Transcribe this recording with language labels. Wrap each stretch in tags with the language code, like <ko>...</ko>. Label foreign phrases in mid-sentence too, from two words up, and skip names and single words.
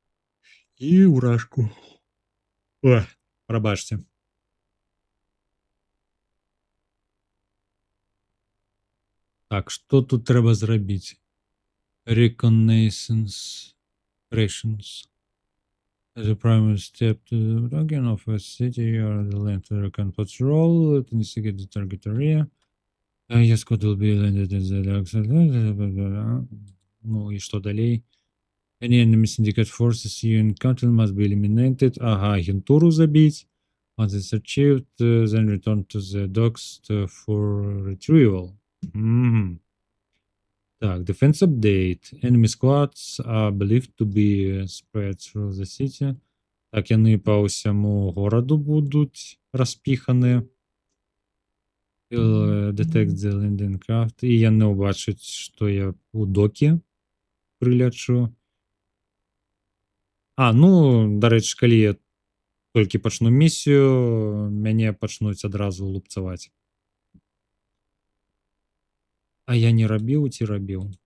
<be>І ўражку. О, прабачце. Так, што тут трэба зрабіць?</be> <en>Reconnaissance operations. As a primary step to the target of a city or the land to recon patrol to investigate the target area. Your squad will be landed in the dark side.</en> <ru>Ну и что далей?</ru> <en>Any enemy syndicate forces you encounter must be eliminated.</en> <ru>Ага, агентуру забить.</ru> <en>Once it's achieved, then return to the docks for retrieval. Так, defense update. Enemy squads are believed to be spread through the city.</en> <be>Так, яны по ўсяму гораду будуць распіханы.</be> <en>Detect the landing craft.</en> <be>І яны ўбачаць, што я у докі прылячу. Ну, дарэчы, калі я толькі пачну місію, мяне пачнуць адразу лупцаваць. А я не рабіў ці рабіў?</be>